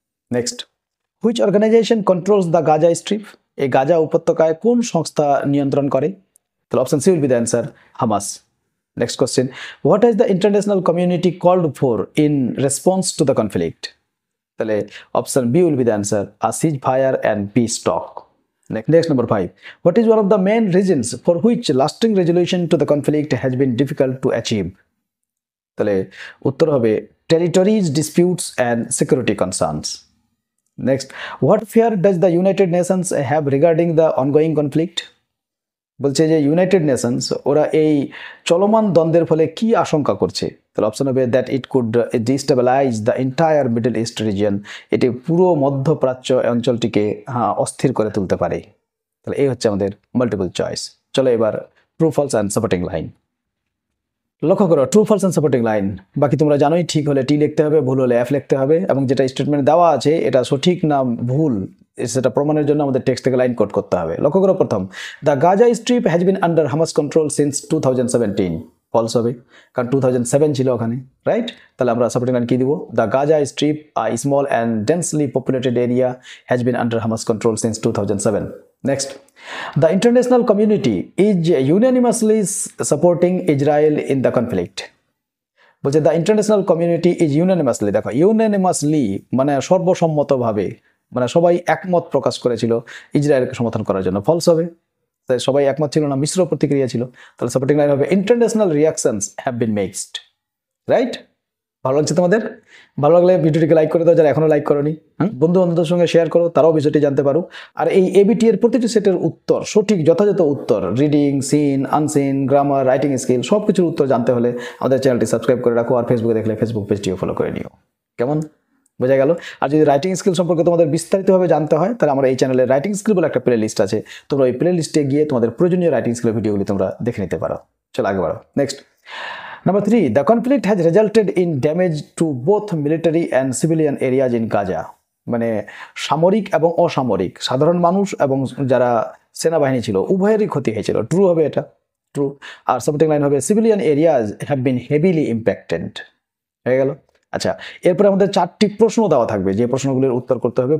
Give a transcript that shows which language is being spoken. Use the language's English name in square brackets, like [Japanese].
[English] Next, which organization controls the Gaza strip. [Bangla] এই গাজা উপত্যকায় কোন সংস্থা নিয়ন্ত্রণ করে। [English] তাহলে option C will be the answer, Hamas. Next question, what has the international community called for in response to the conflict. তাহলে option B will be the answer, a cease fire and peace talk. Next, number 5. What is one of the main reasons for which lasting resolution to the conflict has been difficult to achieve? [Bangla] তাহলে উত্তর হবে [English] territories, disputes and security concerns. Next, what fear does the United Nations have regarding the ongoing conflict? [Bangla] বলছে যে United Nations ওরা এই চলমান দ্বন্দ্বের ফলে কি আশঙ্কা করছে। [English] তাহলে অপশন হবে that it could destabilize the entire Middle East region. [Bangla] এটি পুরো মধ্যপ্রাচ্য অঞ্চলটিকে অস্থির করে তুলতে পারে। তাহলে এই হচ্ছে আমাদের মাল্টিপল চয়েস। চলো এবার true false and supporting line. লক্ষ্য করো, true false and supporting line বাকি তোমরা জানোই, ঠিক হলে টি লিখতে হবে, ভুল হলে এফ লিখতে হবে, এবং যেটা স্টেটমেন্ট দেওয়া আছে এটা সঠিক না ভুল সেটা প্রমাণের জন্য আমাদের টেক্সট থেকে লাইন কোড করতে হবে। লক্ষ্য করো, প্রথম, [English] The Gaza strip has been under Hamas control since 2017। [Bangla] False হবে, কারণ 2007 ছিল ওখানে, রাইট। তাহলে আমরা সাপোর্টিং লাইন কি দিব, [English] The Gaza strip a small and densely populated area has been under Hamas control since 2007। Next, the international community is unanimously supporting Israel in the conflict. [Bangla] বলছে [English] The international community is unanimously. [Bangla] দেখো, unanimously মানে সর্বসম্মতভাবে, মানে সবাই একমত প্রকাশ করেছিল ইসরায়েলকে সমর্থন করার জন্য। ফলস হবে, তাই সবাই একমত ছিল না, মিশ্র প্রতিক্রিয়া ছিল। তাহলে সাপোর্টিং লাইন হবে [English] International reactions have been mixed. [Bangla] Right, ভালো লাগছে তোমাদের? ভালো লাগলে ভিডিওটিকে লাইক করে দাও, যারা এখনো লাইক করোনি। বন্ধু বান্ধবদের সঙ্গে শেয়ার করো, তারাও বিষয়টি জানতে পারো। আর এই এবিটি এর প্রতিটি সেটের উত্তর, সঠিক যথাযথ উত্তর, reading, scene, unseen, grammar, writing skill সব কিছুর উত্তর জানতে হলে আমাদের চ্যানেলটি সাবস্ক্রাইব করে রাখো, আর ফেসবুকে দেখলে ফেসবুক পেজটিও ফলো করে নিও। কেমন বোঝা গেল? আর যদি রাইটিং স্কিল সম্পর্কে তোমাদের বিস্তারিতভাবে জানতে হয় তাহলে আমার এই চ্যানেলে রাইটিং স্কিল বলে একটা প্লে লিস্ট আছে, তোমরা ওই প্লে লিস্টে গিয়ে তোমাদের প্রয়োজনীয় রাইটিং স্কিলের ভিডিওগুলি তোমরা দেখে নিতে পারো। চলো আগে বাড়ো। [English] Next, Number 3, the conflict has resulted in damage to both military and civilian areas in Gaza. [Bangla] মানে সামরিক এবং অসামরিক, সাধারণ মানুষ এবং যারা সেনাবাহিনী ছিল উভয়েরই ক্ষতি হয়েছিল। ট্রু হবে এটা, ট্রু। আর সাপোর্টিং লাইন হবে [English] Civilian areas have been heavily impacted. [Bangla] হয়ে গেল। আচ্ছা, এরপরে আমাদের 4টি প্রশ্ন দেওয়া থাকবে, যে প্রশ্নগুলির উত্তর করতে হবে।